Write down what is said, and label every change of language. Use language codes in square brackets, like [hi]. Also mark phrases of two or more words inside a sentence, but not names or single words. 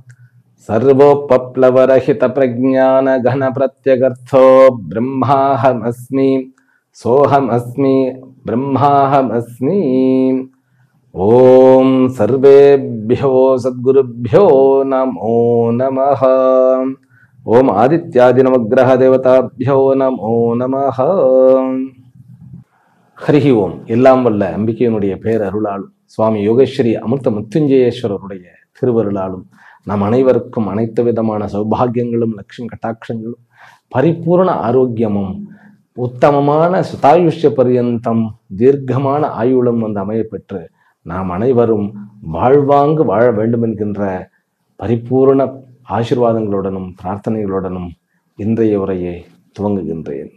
[sa] सर्वोपप्लवरहितप्रज्ञानघनप्रत्यगर्थो ब्रह्माहमस्मि सोऽहमस्मि ब्रह्माहमस्मि। ॐ सर्वेभ्यो सद्गुरुभ्यो नमो नमः। ॐ आदित्यादिनवग्रहदेवताभ्यो नमो नमः। हरिः ॐ. [ta] எல்லாம் வல்ல அம்பிகையினுடைய பேரருளாலும் சுவாமி யோகேஸ்வரி அமிர்த மிருத்யுஞ்சயேஸ்வரருடைய திருவருளாலும் நம் அனைவருக்கும் அனைத்து விதமான சௌபாகியங்களும் லட்சுமி கட்டாட்சங்களும் பரிபூர்ண ஆரோக்கியமும் உத்தமமான சுதாயுஷ்ய பரியந்தம் தீர்க்கமான ஆயுளும் வந்து அமைய பெற்று நாம் அனைவரும் வாழ்வாங்கு வாழ வேண்டும் என்கின்ற பரிபூர்ண ஆசீர்வாதங்களுடனும் பிரார்த்தனைகளுடனும் இன்றைய உரையை துவங்குகின்றேன்.